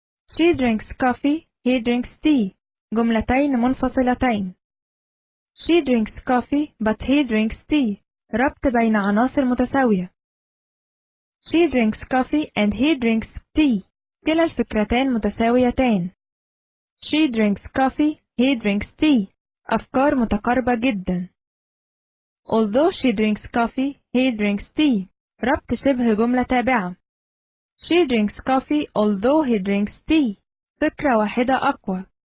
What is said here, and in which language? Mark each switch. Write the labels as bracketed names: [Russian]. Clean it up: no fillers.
[English] She drinks coffee, he drinks tea. [Arabic] جملتين منفصلتين. [English] She drinks coffee but he drinks tea. [Arabic] ربط بين عناصر متساوية. [English] She drinks coffee and he drinks tea. [Arabic] كلا الفكرتين متساويتان. [English] She drinks coffee, he drinks tea. [Arabic] أفكار متقاربة جدا. [English] Although she drinks coffee, he drinks tea. [Arabic] ربط شبه جملة تابعة. [English] She drinks coffee although he drinks tea. [Arabic] فكرة واحدة أقوى.